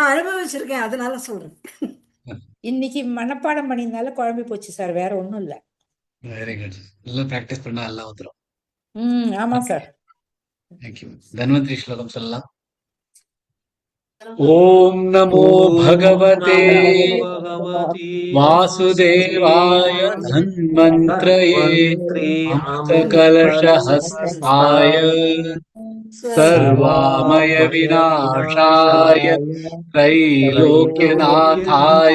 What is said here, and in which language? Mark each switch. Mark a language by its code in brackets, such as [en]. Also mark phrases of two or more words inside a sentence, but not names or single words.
[ta] நான் அனுபவிச்சிருக்கேன், அதனால சொல்றேன். இன்னைக்கு மனப்பாடம் பண்ணினால குழம்பி போச்சு சார், வேற ஒண்ணும் இல்ல. [en] very good. [ta] நல்லா பிராக்டிஸ் பண்ணா எல்லாம் வந்துரும். ஆமா ஓகே, சார். தேங்க்யூ. தன்வந்திரி ஸ்லோகம் சொல்லலாம். [sa] ॐ नमो ॐ भगवते नमो भगवते वासुदेवाय वासुदेवाय धन्वन्त्रये धन्वन्त्रे अमृतकलशहस्ताय सर्वामय विनाशाय सर्वमयविनाशाय त्रैलोक्यनाथाय